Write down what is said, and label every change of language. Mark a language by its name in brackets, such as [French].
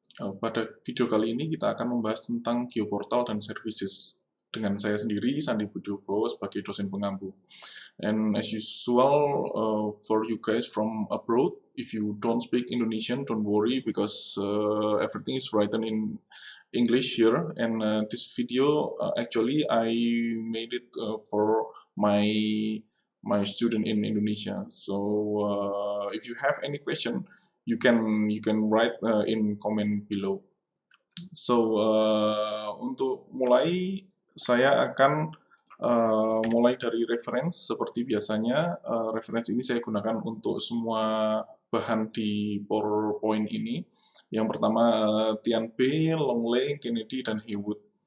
[Indonesian] Pada video kali ini kita akan membahas tentang geoportal dan services. Dengan saya sendiri, Sandi Budogo, sebagai dosen pengampu. [English] And as usual, for you guys from abroad, if you don't speak Indonesian, don't worry because everything is written in English here. And this video, actually, I made it for my student in Indonesia. So if you have any question, you can write in comment below. [Indonesian] So untuk mulai saya akan mulai dari reference seperti biasanya. Reference ini saya gunakan untuk semua bahan di PowerPoint ini. Yang pertama Tianpei, Longley, Kennedy, dan Haywood.